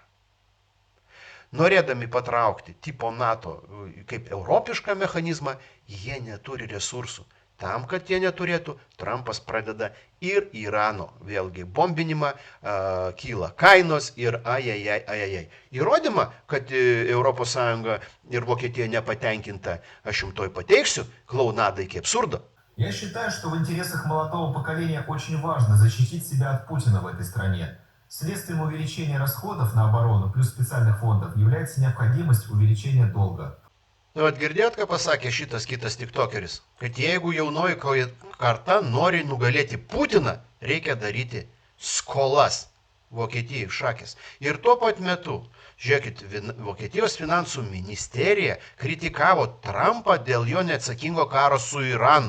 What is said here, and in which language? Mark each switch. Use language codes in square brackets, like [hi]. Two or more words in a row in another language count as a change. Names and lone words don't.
[lt] Norėdami patraukti tipo NATO kaip europišką mechanizmą, jie neturi resursų. Tam, kad jie neturėtų, Trumpas pradeda ir Irano vėlgi bombinimą, kyla kainos ir ajajai. Įrodymą, kad ES ir Vokietija nepatenkinta, aš jums toj pateiksiu, klaunada iki absurdo. [ru] Я считаю, что в интересах молодого поколения очень важно защитить себя от Путина в этой стране. Следствием увеличения расходов на оборону плюс специальных фондов является необходимость увеличения долга. [lt] Vat girdėjot, ką pasakė šitas kitas tiktokeris, kad jeigu jaunoji karta nori nugalėti Putiną, reikia daryti skolas Vokietijai šakės. Ir tuo pat metu, žiūrėkit, Vokietijos finansų ministerija kritikavo Trumpą dėl jo neatsakingo karo su Iranu.